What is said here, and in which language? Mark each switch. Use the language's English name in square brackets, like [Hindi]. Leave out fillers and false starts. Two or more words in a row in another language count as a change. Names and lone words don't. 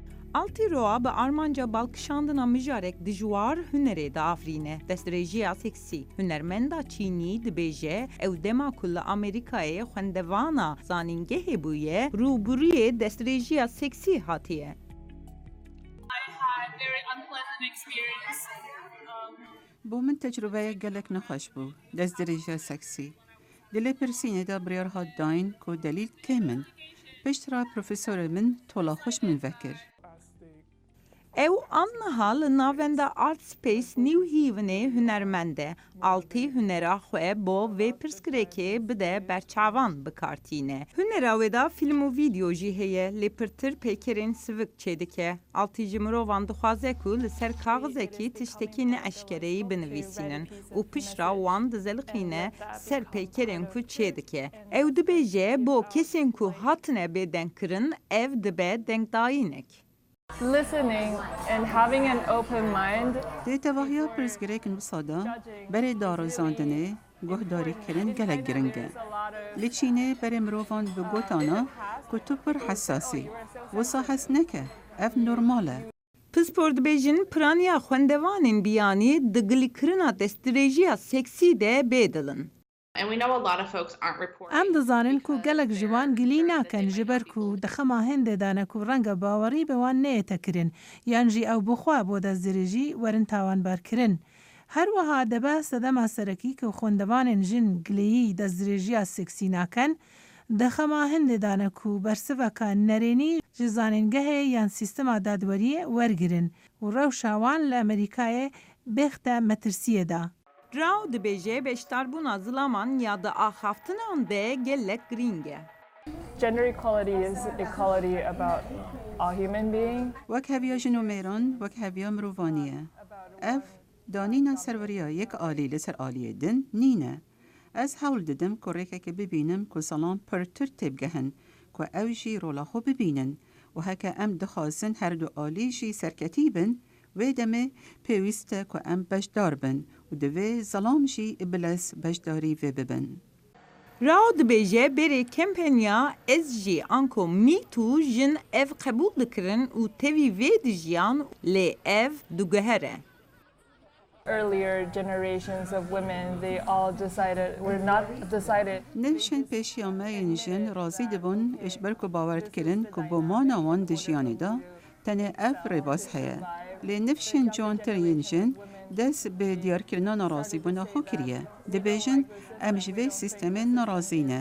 [Kurdish] Altı roa bi armanca balkışandına mijarek dijwar hünerê diafrîne. Destdirêjiya seksî. Hunermenda Çînî dibêje ew dema ku li Amerîkayê xwendevana zanîngehê bûye, rûbirûyê destdirêjiya seksî hatiye. [English] Had very unpleasant experience. [Kurdish] bo min tecrûbeye gelek nexweş bû, destdirêjiya seksî. Dilê pirsînê de biryar hat dayîn ku delîl tê min. Piştre profesorê min tola xweş min vekir. Ew anniha li navenda Artspace New Havenê hunermend e. Altî hunera xwe bo vê pirsgirêkê bide berçavan bikartîne. Hunera wê de film û vîdeo jî heye, lê pirtir pêkerên sivik çêdike. Altî ji mirovan dixwaze ku li ser kaxizekî tiştekî neeşkereyî binivîsînin û piştra wan dizelixîne ser pêkerên ku çêdike. Ew dibêje bo kesên ku hatine bêdengkirin ev dibe dengdayînek. [English] Listening and having an open mind. [Kurdish] Dê tevahiya pirsgirêkin wisa de berê darozandinê, guhdarîkirin gelek giring e. Li Çînê berê mirovan bi gotana ku tu pir hesasî. Wisa hes neke, ev normal e. Pispor dibêjin piraniya xwendevanên biyanî di gilîkirina destdirêjiya seksî de bêdilin. [English] And we know a lot of folks aren't reporting. [Kurdish] Em dizanin ku gelek ji wan gilî nakin ji ber ku di xema hindê de ne ku renga bawerî bi wan neyete kirin yan jî ew bixwe bo destdirêjî werin tawanberkirin. Her wiha dibe sedema serekî ku xwendevanên jin gileyî destdirêjiya seksî nakin, di xema hindê de ne ku bersiveka nerênî ji zanîngehê yan sîstema dadweriyê wergirin û rewşa wan li Amerîkayê bêxte metirsiyê da. Raw dibêje beşdarbûna zilaman ya da axaftinan de gelek girîng e. [English] Gender equality is equality about all human beings. [Kurdish] Wek heviya jin û mêran, wek heviya mirovanî ye. Ev danîna serweriya yek alî li ser aliyê din nîne. Ez hewl didim ku rêkekê bibînim ku salan pirtir têbgehin, ku ew jî rola xwe bibînin û heke em dixwazin her du alî jî serketî bin, wê demê pêwîst e ku em beşdar bin û divê zalam jî bilez beşdarî vê bibin. Raw dibêje berê kampanya ez jî anko Me Too jin ev qebûl dikirin û tevî vê dijiyan lê ev diguhere. [English] Earlier generations of women, they all decided, were not decided. [Kurdish] Nevşên pêşiya me yên jin razî dibûn ji ber ku bawer dikirin ku bo mana wan di jiyanê de tenê ev rêbaz heye. Lê nevşên ciwantir yên jin dest bi diyarkirina nerazîbûna xwe kiriye. Dibêjin em ji vê sîstemê nerazî ne.